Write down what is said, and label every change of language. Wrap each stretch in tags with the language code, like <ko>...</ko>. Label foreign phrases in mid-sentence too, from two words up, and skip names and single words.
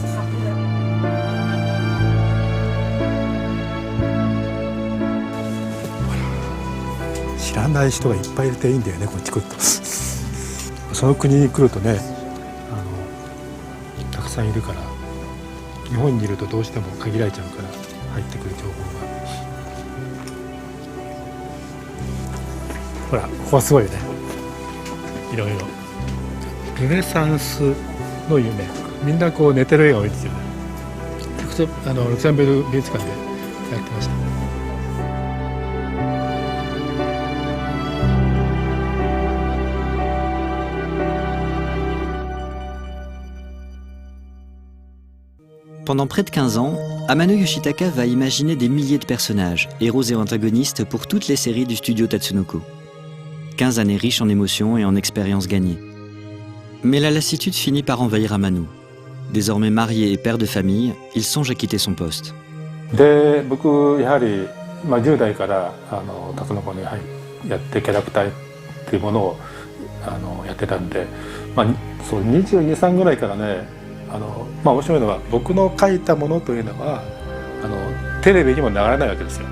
<ja>知らない人がいっぱいいていいんだよねこっち来るとその国に来るとねたくさんいるから日本にいるとどうしても限られちゃうから入ってくる情報がほらここはすごいよね。いろいろルネサンスの夢みんなこう寝てる絵が多いですよね。ルクセンベル美術館でやってました。</ja> <fr>Pendant près de 15 ans, Amano Yoshitaka va imaginer des milliers de personnages, héros et antagonistes pour toutes les séries du studio Tatsunoko. 15 années riches en émotions et en expériences gagnées. Mais la lassitude finit par envahir Amano. Désormais marié et père de famille, il songe à quitter son poste.</fr> <ja>で、僕やはり10代からタツノコにやってキャラクターっていうものをやってたんで、そう22、3ぐらいからね。面白いのは僕の書いたものというのはテレビにも流れないわけですよ。</ja>